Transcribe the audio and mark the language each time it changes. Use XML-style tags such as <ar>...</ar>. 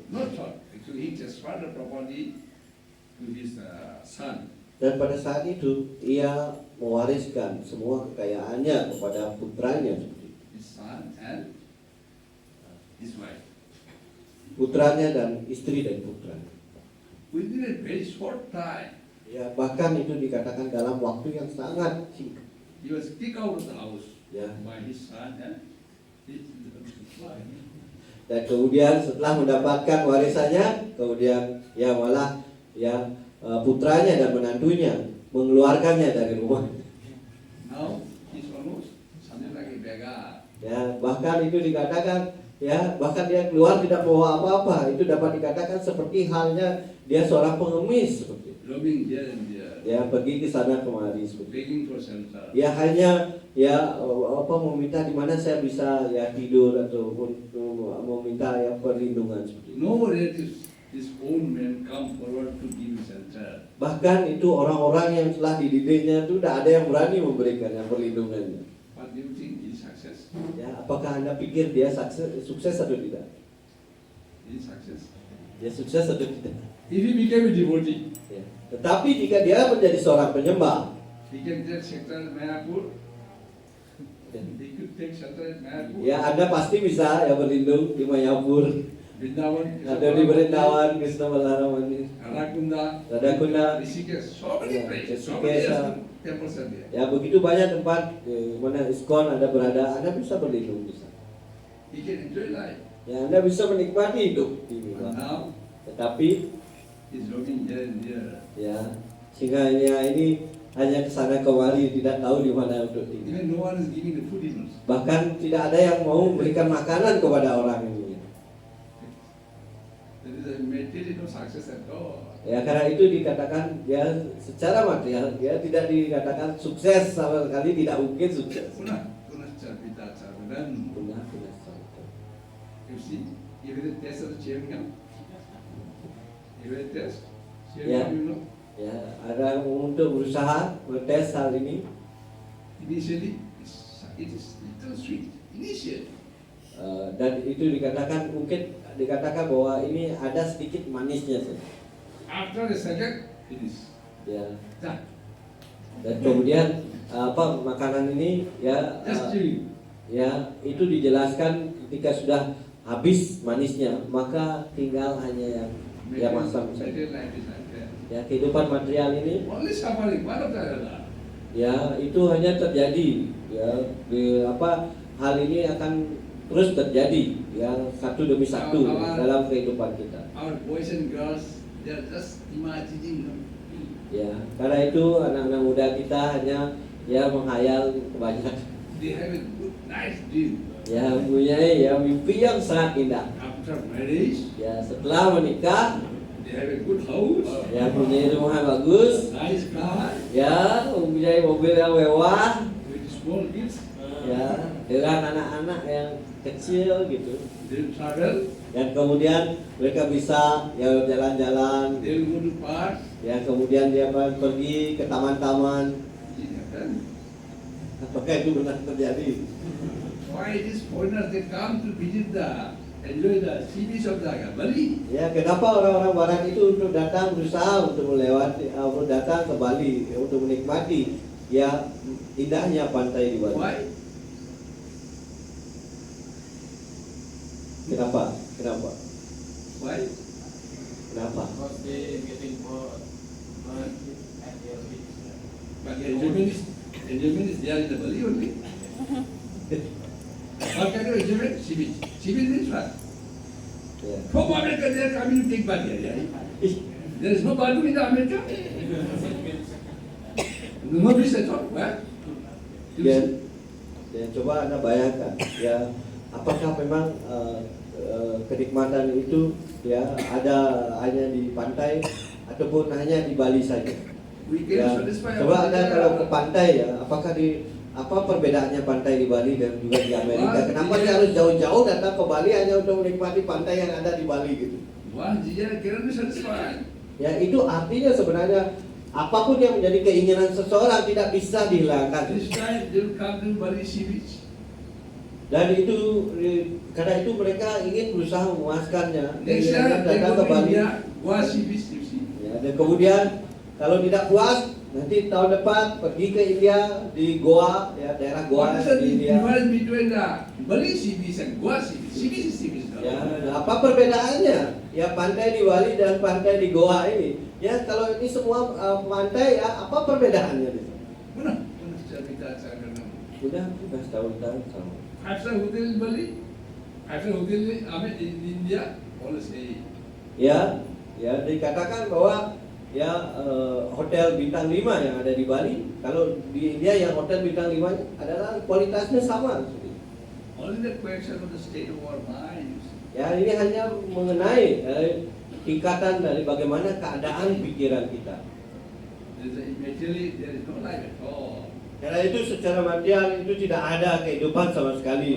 <en>not thought, actually he transferred the property to his son.</en> <id>dan pada saat itu ia mewariskan semua kekayaannya kepada putranya seperti itu.</id> <en>His son and his wife.</en> <id>Putranya dan istri dan putra.</id> <en>Within a very short time,</en> <id>Ya bahkan itu dikatakan dalam waktu yang sangat singkat.</id> <en>he was kicked out of the house</en> <id>Ya.</id> <en>by his son and his wife.</en> <id>Dan kemudian setelah mendapatkan warisannya, kemudian ya malah ya putranya dan menantunya mengeluarkannya dari rumah.</id> <en>Now he's almost something like a beggar.</en> <id>Ya bahkan itu dikatakan ya bahkan dia keluar tidak bawa apa-apa. Itu dapat dikatakan seperti halnya dia seorang pengemis seperti itu.</id> <en>Roaming here and there,</en> <id>Ya pergi ke sana kemari seperti itu.</id> <en>begging for shelter.</en> <id>Ya hanya ya meminta di mana saya bisa ya tidur ataupun meminta ya perlindungan seperti itu.</id> <en>No relatives his own men come forward to give shelter.</en> <id>Bahkan itu orang-orang yang telah dididiknya itu tidak ada yang berani memberikannya perlindungannya.</id> <en>What do you think is success?</en> <id>Ya, apakah Anda pikir dia sukses atau tidak?</id> <en>Is success.</en> <id>Dia sukses atau tidak?</id> <en>If he became a devotee,</en> <id>Ya. Tetapi jika dia menjadi seorang penyembah,</id> <en>he can take shelter at Mayapur.</en> <id>ya,</id> <en>He could take shelter at Mayapur.</en> <id>ya Anda pasti bisa ya berlindung di Mayapur,</id> <en>Vrindavan,</en> <id>ada di Brindavan, Krishna Balaramani,</id> <en>Radhakunda,</en> <id>Radhakunda,</id> <en>Rishikesh, so many Yeah, places, so</en> <id>Rishikesh,</id> <en>many temples are there.</en> <id>ya begitu banyak tempat mana ISKCON ada berada, Anda bisa berlindung di sana.</id> <en>He can enjoy life.</en> <id>Ya, Anda bisa menikmati hidup di</id> <en>But Bima. now,</en> <id>Tetapi</id> <en>he's roaming here and there.</en> <id>ya sehingga ini hanya kesana kemari, tidak tahu di mana untuk tinggal.</id> <en>Even no one is giving the food even.</en> <id>Bahkan tidak ada yang mau memberikan makanan kepada orang ini.</id> <en>There is a materially no success at all.</en> <id>Ya karena itu dikatakan ya secara material ya tidak dikatakan sukses sama sekali, tidak mungkin sukses.</id> <sa>Punah charpita charvadan.</sa> <id>Benar, benar, benar.</id> <en>You see, you will test of the chewing gum. You will test. Chewing Yeah. gum, you know.</en> <id>Ya ada untuk berusaha mentes hal ini.</id> <en>Initially, it is little sweet. Initially.</en> <id>Dan itu dikatakan mungkin dikatakan bahwa ini ada sedikit manisnya saja.</id> <en>After the second, it is</en> <id>Ya.</id> <en>done.</en> <id>Dan kemudian apa makanan ini ya</id> <en>Just chewing.</en> <id>ya itu dijelaskan ketika sudah habis manisnya maka tinggal hanya yang masam saja.</id> <en>Material life is like that.</en> <id>Ya kehidupan material ini</id> <en>Only suffering, one of the other.</en> <id>ya itu hanya terjadi ya hal ini akan terus terjadi ya satu demi satu dalam kehidupan kita.</id> <en>Our boys and girls, they are just imagining.</en> <id>Ya, karena itu anak-anak muda kita hanya ya menghayal kebanyakan.</id> <en>They have a good, nice dream.</en> <id>Ya, mempunyai ya mimpi yang sangat indah.</id> <en>After marriage,</en> <id>Ya, setelah menikah,</id> <en>they have a good house,</en> <id>ya mempunyai rumah bagus,</id> <en>nice car,</en> <id>ya mempunyai mobil yang mewah,</id> <en>with small kids.</en> <id>ya dengan anak-anak yang kecil gitu.</id> <en>They will travel,</en> <id>Dan kemudian mereka bisa ya jalan-jalan,</id> <en>they will go to park.</en> <id>ya kemudian dia akan pergi ke taman-taman.</id> <en>It happened.</en> <id>Apakah itu benar terjadi?</id> <en>Why these foreigners, they come to visit enjoy the sea beach of the Bali.</en> <id>Ya, kenapa orang-orang Barat itu untuk datang berusaha untuk melewati, untuk datang ke Bali untuk menikmati ya indahnya pantai di Bali?</id> <en>Why?</en> <id>Kenapa? Kenapa?</id> <en>Why?</en> <id>Kenapa?</id> <en>Because they getting bored at their beach. But the enjoyment is there in the Bali only. What kind of enjoyment? Sea beach. Sea beach means what?</en> <id>Ya.</id> <en>From America, they are coming to take bath here. Yeah? Ih, There is no bathroom in America. No beach at all. What?</en> <id>dan coba Anda bayangkan ya apakah memang kenikmatan itu ya ada hanya di pantai ataupun hanya di Bali saja?</id> <en>We can</en> <id>Ya,</id> <en>satisfy</en> <id>coba Anda kalau ke pantai ya, apakah apa perbedaannya pantai di Bali dan juga di Amerika? Kenapa dia harus jauh-jauh datang ke Bali hanya untuk menikmati pantai yang ada di Bali gitu?</id> <en>One year cannot be satisfied.</en> <id>Ya itu artinya sebenarnya apapun yang menjadi keinginan seseorang tidak bisa dihilangkan.</id> <en>This time they will come to Bali Sea Beach.</en> <id>Dan itu karena itu mereka ingin berusaha memuaskannya.</id> <en>Next year</en> <id>Dengan</id> <en>they</en> <id>datang ke</id> <en>to Bali. India, Goa Sea Beach, you see.</en> <id>Ya, dan kemudian kalau tidak puas nanti tahun depan pergi ke India di Goa ya daerah Goa</id> <en>What is the</en> <id>di India.</id> <en>difference between the Bali Sea Beach and Goa Sea Beach? Sea Beach is Sea Beach.</en> <id>Ya, nah, apa perbedaannya? Ya pantai di Bali dan pantai di Goa ini. Ya kalau ini semua pantai ya apa perbedaannya di sana? Punah cerita saya kenal. Sudah tahun-tahun sama.</id> <en>Five-star hotel in Bali, five-star hotel in India, all say.</en> <id>Ya, ya dikatakan bahwa ya hotel bintang 5 yang ada di Bali, kalau di India yang hotel bintang 5 adalah kualitasnya sama.</id> <en>Only the question of the state of our minds.</en> <id>Ya ini hanya mengenai tingkatan dari bagaimana keadaan pikiran kita.</id> <en>Materially, there is no life at all.</en> <id>Karena itu secara material itu tidak ada kehidupan sama sekali.</id>